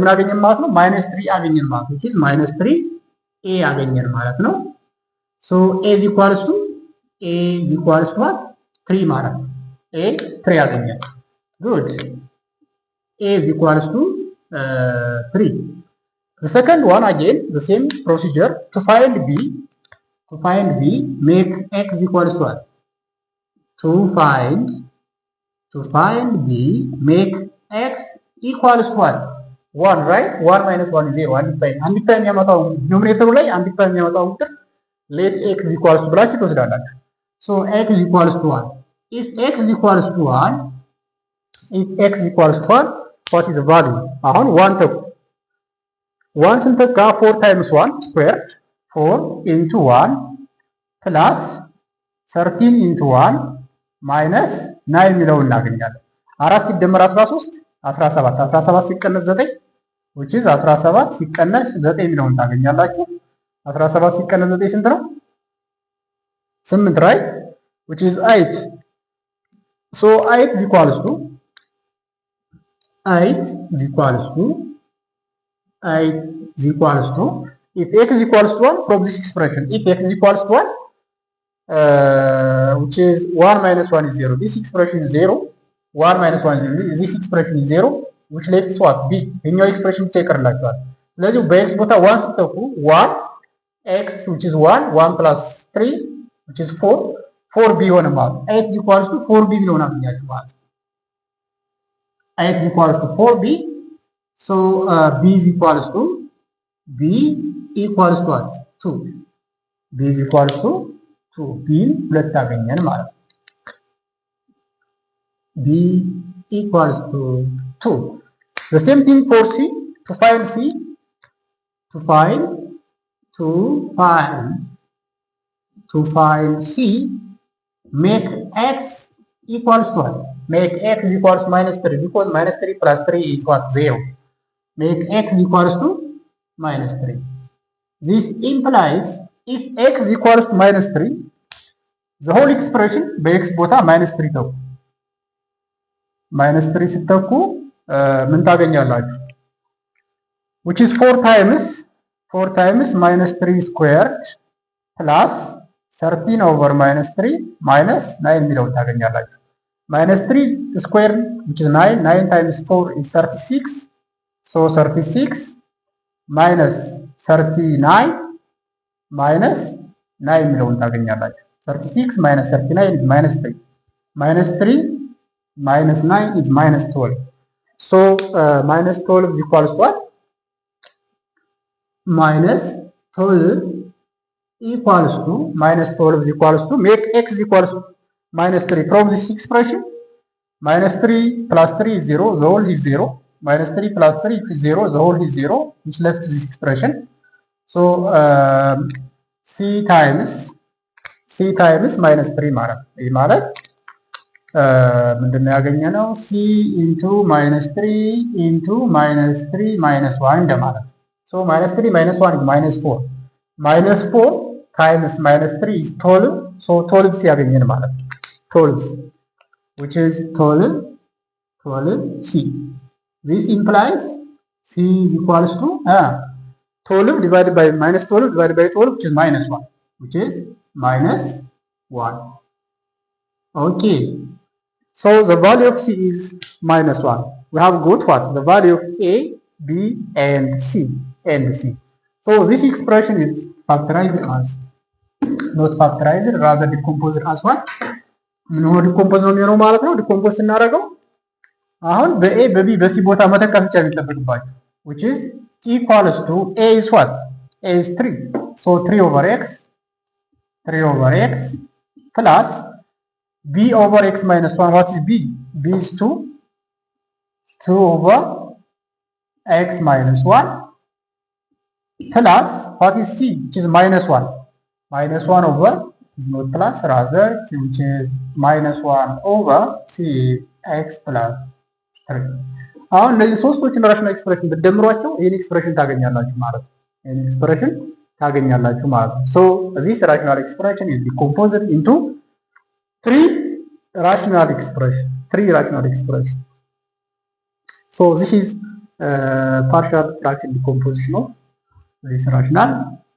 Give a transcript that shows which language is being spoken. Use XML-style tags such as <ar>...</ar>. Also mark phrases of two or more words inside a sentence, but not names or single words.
<am>ምን አገኘን ማለት ነው</am> <en>minus three</en> <am>አገኘን ማለት ነው።</am> <en>minus three a</en> <am>አገኘን ማለት ነው።</am> <en>so a is equals to what three</en> <am>ማለት ነው።</am> <en>a three አገኘን። good a is equals to three። The second one again the same procedure to find b make x equals to what? To find b make x equals to what? 1 right? 1 minus 1 is 0</en> <am>አንድ ታይም ያመጣው ዲኖሚኔተሩ ላይ አንድ ታይም ያመጣው ቁጥር</am> <en>let x equals to</en> <am>ብላችሁ ትወስዳላችሁ።</am> <en>so x equals to 1 if x equals to 1 what is the value?</en> <am>አሁን 1 ተኩ 1 ስንተካ</am> <en>4 times 1 squared 4 into 1 plus 13 into 1 minus 9</en> <am>የሚለውን እናገኛለን። 4 ሲደመር 13 17 ሲቀነስ 9</am> <en>which is</en> <am>17 ሲቀነስ 9 የሚለውን ታገኛላችሁ። 17 ሲቀነስ 9 ስንት ነው?</am> <en>8 right which is 8 so 8 is equals to if x is equals to 1 from this expression if x is equals to 1 which is 1 minus 1 is 0 this expression is 0 1 minus 1 is 0 this expression is 0 which lets what b</en> <am>የኛው ኤክስፕሬሽን ብቻ ይቀርላችኋል። ስለዚህ በኤክስ ቦታ 1 ስትተኩ</am> <en>1 x which is 1 plus 3 which is 4b</en> <am>ሆነ ማለት</am> <en>8 is equals to 4b</en> <am>ቢሆን አገኛችሁ ማለት</am> <en>8 is equals to 4b so b is equals to what 2 b is equals to 2 b</en> <am>ሁለት አገኘን ማለት</am> <en>b equals to 2 the same thing for c to find c make x equals to what? Make x equals minus 3 because minus 3 plus 3 is what? 0. Make x equals to minus 3. This implies if x equals to minus 3, the whole expression</en> <am>በx ቦታ</am> <en>minus 3 ተኩ minus 3</en> <am>ስትተኩ ምን ታገኛላችሁ?</am> <en>which is 4 times minus 3 squared plus 13 over minus 3 minus 9</en> <am>የሚለውን ታገኛላችሁ።</am> <en>minus 3 squared which is 9 times 4 is 36 so 36 minus 39 minus 9</en> <am>የሚለውን ታገኛላችሁ።</am> <en>36 minus 39 is minus 3 minus 3 minus 9 is minus 12 so minus 12 is equals to what? minus 12 equals to make x equals to minus 3 from this expression minus 3 plus 3 is 0 the whole is 0 minus 3 plus 3 is 0 the whole is 0 which left this expression so c times minus 3</en> <am>ማለት ምንድነው ያገኘነው</am> <en>c into minus 3 into minus 3 minus 1 እንደማለት so minus 3 minus 1 is minus 4 minus 4 times minus 3 is 12 so 12</en> <am>ያገኘን ማለት</am> <en>12 which is 12 12c. This implies c is equals to 12 divided by minus 12 divided by 12, which is minus 1. Which is minus 1. Okay. So the value of c is minus 1. We have got what? The value of a, b, and c. So this expression is factorized as, not factorized, rather decomposed as what?</en> <am>ምን ዲኮምፖዝ ነው የሚሆነው ማለት ነው። ዲኮምፖዝ ስናደርገው አሁን በኤ በቢ በሲ ቦታ መተካት ብቻ የሚጠበቅባቸው</am> <en>which is equals to a is what? A is 3. So 3 over x plus b over x minus 1. What is b? B is 2. 2 over x minus 1 plus what is c? Which is minus 1. Minus 1 over is not plus, rather which is minus 1 over c x plus 3.</en> <am>አሁን እነዚህ ሶስቶችን ራሽናል ኤክስፕሬሽን ብትደምሯቸው ይሄን ኤክስፕሬሽን ታገኛላችሁ ማለት ነው።</am> <en>So this rational expression is decomposed into three rational expression. So this is partial fraction decomposition of this rational expression.</en>